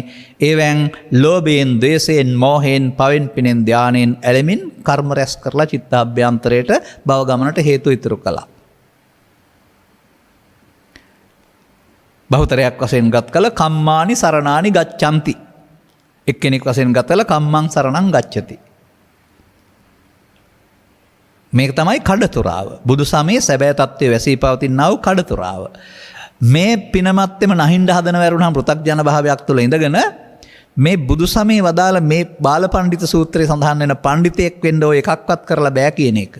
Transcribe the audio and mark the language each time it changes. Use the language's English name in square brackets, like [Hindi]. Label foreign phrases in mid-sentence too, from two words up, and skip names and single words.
[Sinhala] ඒවෙන් ලෝභයෙන්, ද්වේෂයෙන්, මෝහයෙන්, පවෙන් පිනෙන්, ධානයෙන් ඇලෙමින් කර්ම රැස් කරලා චිත්තාභ්‍යන්තරයට භව ගමනට හේතු ඉතුරු කළා. බහුතරයක් වශයෙන් ගත් කළ [Pali] කම්මානි සරණානි ගච්ඡanti. [Sinhala] එක්කෙනෙක් වශයෙන් ගත් කළ [Pali] කම්මං සරණං ගච්ඡති. [Sinhala] මේක තමයි කඩතුරාව. බුදු සමයේ සැබෑ තත්ත්වයේ වැසී පවතිනා වූ කඩතුරාව. මේ පිනමත්තෙම නැහින්ද හදන වැරුණාම පෘථග්ජන භාවයක් තුළ ඉඳගෙන මේ බුදු සමයේ වදාළ මේ බාලපඬිත සූත්‍රයේ සඳහන් වෙන පඬිතෙක් වෙන්න ඔය එකක්වත් කරලා බෑ කියන එක.